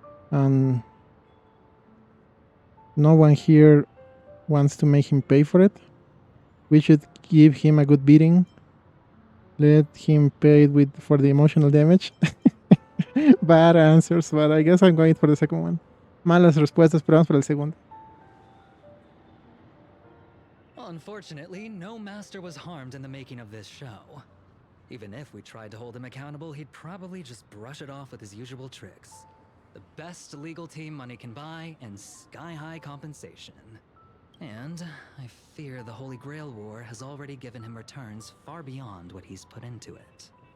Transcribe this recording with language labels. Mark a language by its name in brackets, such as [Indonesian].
[English] And no one here wants to make him pay for it. We should give him a good beating. Let him pay for the emotional damage. Bad answers, but I guess I'm going for the second one. [Spanish] Malas respuestas, pero vamos por el segundo. [English] Unfortunately, no master was harmed in the making of this show. Even if we tried to hold him accountable, he'd probably just brush it off with his usual tricks. The best legal team money can buy, and sky-high compensation. And I fear the Holy Grail War has already given him returns far beyond what he's put into it.